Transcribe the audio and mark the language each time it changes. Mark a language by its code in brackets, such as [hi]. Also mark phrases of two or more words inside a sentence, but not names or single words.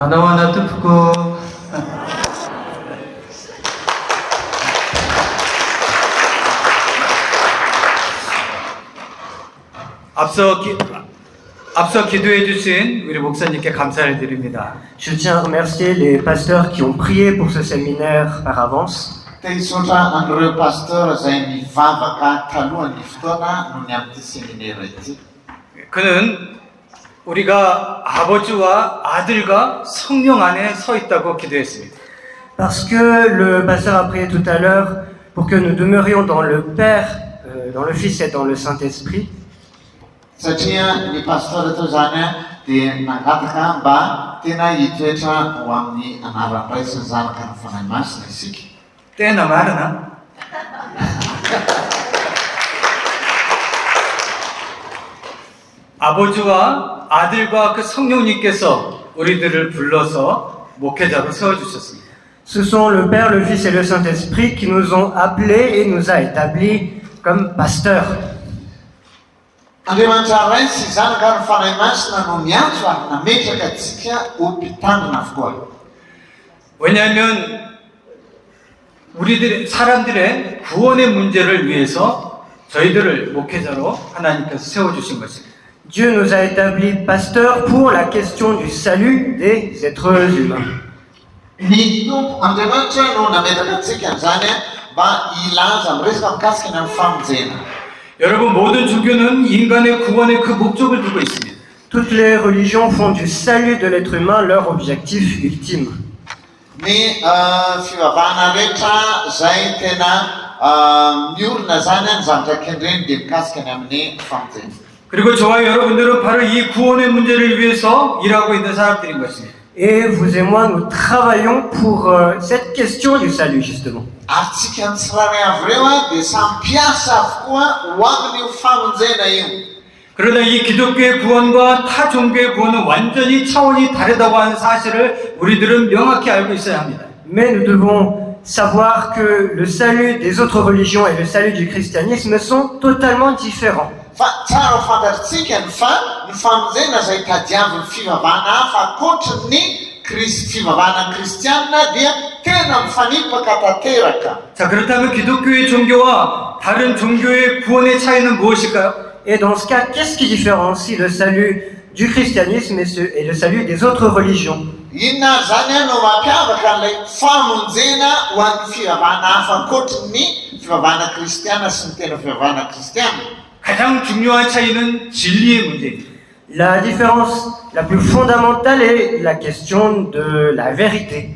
[ko] 하나하나 뜯고 앞서 기도해 주신 우리 목사님께 감사를 드립니다. [fr] Je tiens à remercier les pasteurs qui ont prié pour ce séminaire par avance. [mg] Tehisotra anireo pasteur izay mivavaka talohan'ny fotoana noho ny amin'ity seminaire ity. [ko] 그는 우리가 아버지와 아들과 성령 안에 서 있다고 기도했습니다. [fr] Parce que le pasteur a prié tout à l'heure pour que nous demeurions dans le Père, dans le Fils et dans le Saint-Esprit. [mg] Satria ny pasteur tao zany dia nangataka mba tena hitoetra ho amin'ny anaran'ny Ray sy ny Zanaka ny Fanahy Masina isika. 때나 마르나? [ko] 아버지와 아들과 그 성령님께서 우리들을 불러서 목회자로 세워주셨습니다. [fr] Ce sont le Père, le Fils et le Saint-Esprit qui nous ont appelés et nous a établis comme pasteurs. [mg] Andriamanitra Ray sy Zanaka ny Fanahy Masina no miantso ary nametraka antsika ho mpitandrina avokoa. [ko] 왜냐하면 사람들의 구원의 문제를 위해서 저희들을 목회자로 하나님께서 세워주신 것입니다. [fr] Dieu nous a établis pasteurs pour la question du salut des êtres humains. [mg] Ny tompo Andriamanitra no nametraka antsika zany mba ilaza miresaka mikasika ny famonjena. [ko] 여러분 모든 종교는 인간의 구원의 그 목적을 두고 있습니다. [fr] Toutes les religions font du salut de l'être humain leur objectif ultime. [mg] Ny fivavahana rehetra zay tena miorina zany ny zavatra kendreny dia mikasika ny amin'ny famonjena. [ko] 그리고 저와 여러분들은 바로 이 구원의 문제를 위해서 일하고 있는 사람들인 것입니다. [fr] Et vous et moi, nous travaillons pour cette question du salut, justement. [mg] Atsika ny tsirairay avy ireo dia samy mpiasa avokoa ho amin'ny famonjena io. [ko] 그러나 이 기독교의 구원과 타 종교의 구원은 완전히 차원이 다르다고 하는 사실을 우리들은 명확히 알고 있어야 합니다. [fr] Mais nous devons savoir que le salut des autres religions et le salut du christianisme sont totalement différents. [mg] Fa tsara ho fantatritsika fa ny famonjena izay tadiavin'ny fivavahana hafa ankoatra ny fivavahana kristianina dia tena mifanipaka tanteraka. [ko] 자, 그렇다면 기독교의 종교와 다른 종교의 구원의 차이는 무엇일까요? [fr] Et dans ce cas, qu'est-ce qui différencie le salut du christianisme et le salut des autres religions? [mg] Inona zany no mampiavaka an'ilay famonjena ho an'ny fivavahana hafa ankoatra ny fivavahana kristiana sy ny tena fivavahana kristiana? [ko] 가장 중요한 차이는 진리의 문제입니다. [fr] La différence la plus fondamentale est la question de la vérité.